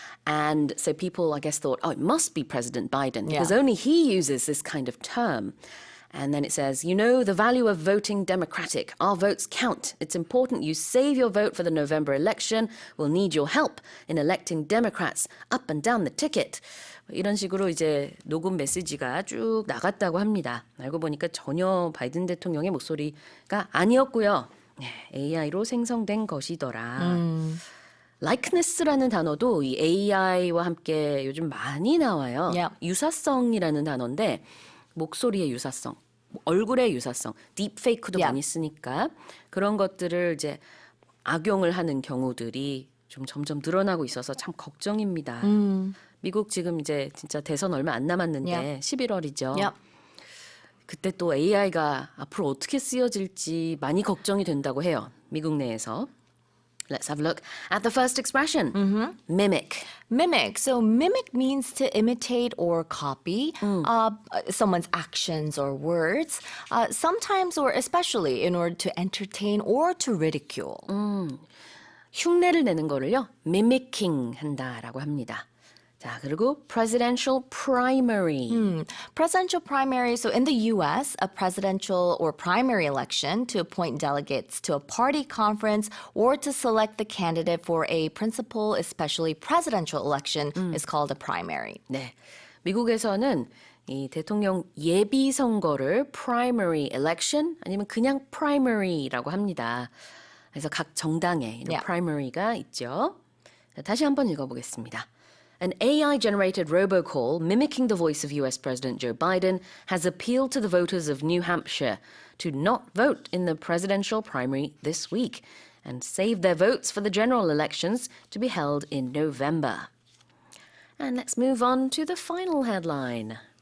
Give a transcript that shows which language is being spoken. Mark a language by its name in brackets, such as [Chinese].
[English] And so people, I guess, thought, it must be President Biden, because only he uses this kind of term. And then it says, the value of voting Democratic. Our votes count. It's important you save your vote for the November election. We'll need your help in electing Democrats up and down the ticket. [Korean] 이런 식으로 이제 녹음 메시지가 쭉 나갔다고 합니다. 알고 보니까 전혀 바이든 대통령의 목소리가 아니었고요. AI로 생성된 것이더라. likeness라는 단어도 이 AI와 함께 요즘 많이 나와요. 유사성이라는 단어인데 목소리의 유사성, 얼굴의 유사성, 딥페이크도 많이 쓰니까 그런 것들을 이제 악용을 하는 경우들이 좀 점점 늘어나고 있어서 참 걱정입니다. 미국 지금 이제 진짜 대선 얼마 안 남았는데 11월이죠. 그때 또 AI가 앞으로 어떻게 쓰여질지 많이 걱정이 된다고 해요. 미국 내에서. [English] Let's have a look at the first expression. Mimic. Mimic. So mimic means to imitate or copy someone's actions or words, sometimes or especially in order to entertain or to ridicule. [Korean] 흉내를 내는 거를요, mimicking 한다라고 합니다. 자, 그리고 [English] presidential primary. Presidential primary. So in the U.S., a presidential or primary election to appoint delegates to a party conference or to select the candidate for a principal, especially presidential election, is called a primary. [Korean] 네, 미국에서는 이 대통령 예비선거를 primary election 아니면 그냥 primary라고 합니다. 그래서 각 정당에 이런 primary가 있죠. 자, 다시 한번 읽어보겠습니다. [English] An AI-generated robocall mimicking the voice of US President Joe Biden has appealed to the voters of New Hampshire to not vote in the presidential primary this week and save their votes for the general elections to be held in November. And let's move on to the final headline.